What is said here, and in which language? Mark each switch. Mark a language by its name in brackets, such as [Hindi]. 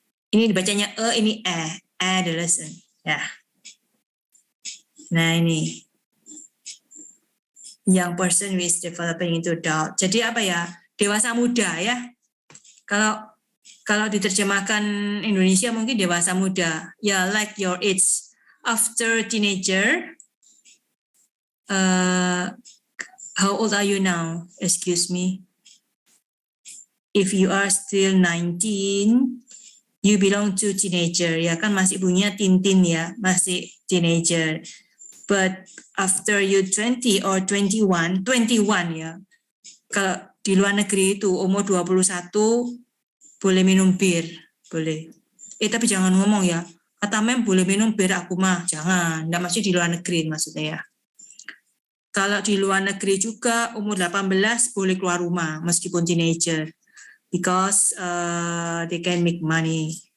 [Indonesian] ini dibacanya ini adolescent. Ya. [English] Nah ini, young person with developing into adult. [Indonesian] Jadi apa ya? Dewasa muda ya. Kalau diterjemahkan Indonesia mungkin dewasa muda. [English] Ya, like your age. After teenager. How old are you now? Excuse me. If you are still 19, You belong to teenager, [Indonesian] ya kan masih bunyinya Tintin ya, masih teenager. [English] But after you 20 or 21 ya. [Indonesian] Kalau di luar negeri itu umur 21 boleh minum bir, boleh. Tapi jangan ngomong ya, kata mem boleh minum bir aku mah, jangan. Nggak masih di luar negeri maksudnya ya. Kalau di luar negeri juga umur 18 boleh keluar rumah meskipun teenager. [English] Because they can make money.